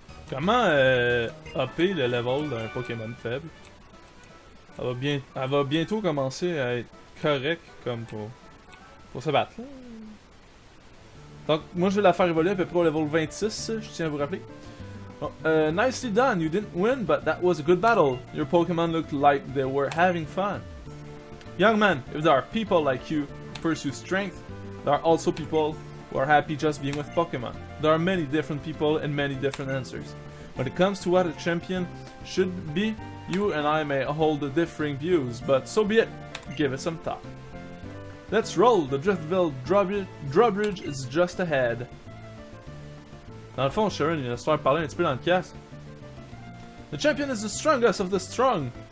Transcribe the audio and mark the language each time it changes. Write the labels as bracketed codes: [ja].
[fr] Comment upper le level d'un Pokémon faible? Elle va bientôt commencer à être correct comme pour se battre. Là. Donc, moi je vais la faire évoluer à peu près au level 26, je tiens à vous rappeler. [en] Oh, nicely done, you didn't win, but that was a good battle. Your Pokémon looked like they were having fun. Young man, if there are people like you who pursue strength, there are also people who are happy just being with Pokemon. There are many different people and many different answers. When it comes to what a champion should be, you and I may hold differing views, but so be it. Give it some thought. Let's roll, the Driftville drawbridge is just ahead. [fr] Dans le fond, Sharon, il va se faire parler un petit peu dans le casque. [en] The champion is the strongest of the strong.